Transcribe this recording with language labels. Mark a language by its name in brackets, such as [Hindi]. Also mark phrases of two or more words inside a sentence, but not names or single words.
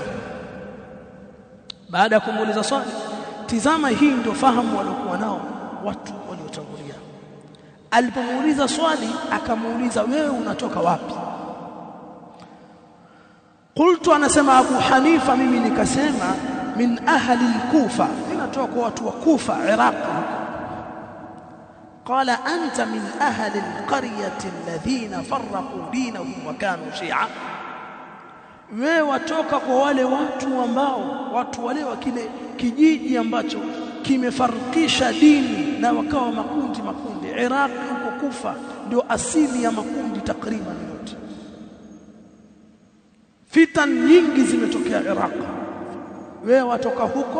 [Swahili] Baada ya kumuuliza swali, tizama, hii ndio fahamu waliokuwa nao watu waliotangulia. Alipomuuliza swali akamuuliza, wewe unatoka wapi? Qultu, anasema Abu Hanifa, mimi nikasema, [Arabic] من أهل الكوفة, [Swahili] ninatoka kwa watu wa Kufa, Iraq. [Arabic] قال أنت من أهل القرية الذين فرقوا دينهم وكانوا شيعا, [Swahili] wewe watoka kwa wale watu ambao, watu wale wa kile kijiji ambacho kimefarikisha dini na wakawa makundi. Iraq huko Kufa ndio asili ya makundi takriban yote. Fitan nyingi zimetokea Iraq, wewe watoka huko?